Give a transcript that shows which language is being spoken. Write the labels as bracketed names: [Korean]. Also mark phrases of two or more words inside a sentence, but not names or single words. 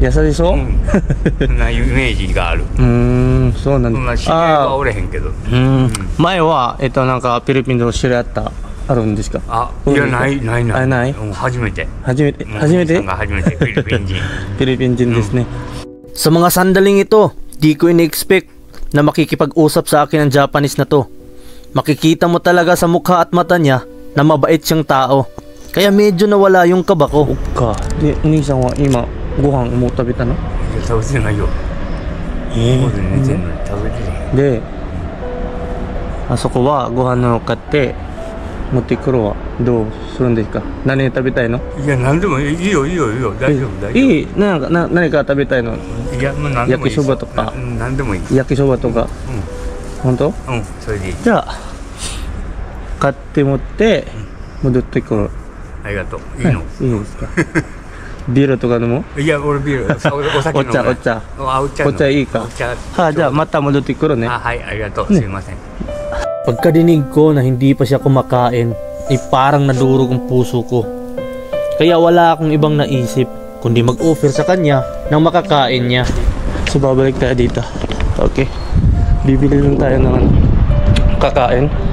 [Japanese] 優しそう？なイメージがある。そうなんだ。知り合いはおれへんけど。前はなんかフィリピンで知り合ったあるんですか？いやない。初めて。初めてフィリピン人。フィリピン人ですね。 [Filipino] Sa mga sandaling ito, di ko in-expect na makikipag-usap sa akin ang Japanese na to. Makikita mo talaga sa mukha at mata niya na mabait siyang tao. Kaya medyo nawala yung kaba ko. [Japanese] De,お兄さんは今ご飯もう食べたの？食べてないよ。ここで寝てんのに食べてない。で、あそこはご飯の買って持ってくるわ。どうするんですか？何食べたいの？いや、何でもいいよ、いいよ、いいよ、大丈夫、大丈夫。いい、何か食べたいの？いや、もう何でもいい。焼きそばとか何でもいい。焼きそばとか。本当？それでいい。じゃあ、買って持って戻ってくる。ありがとう。いいの？いいですか？ビールとか飲む？いや、俺ビール、お酒飲む。お茶。お茶いいか？じゃあまた戻ってくるね。はい、ありがとう。すいません。 [Filipino] Pagkadinig ko na hindi pa siya kumakain, ay parang nadurog ang puso ko. Kaya wala akong ibang naisip kundi mag-offer sa kanya ng makakain niya. So babalik tayo dito. Okay. Bibili lang tayo ng kakain.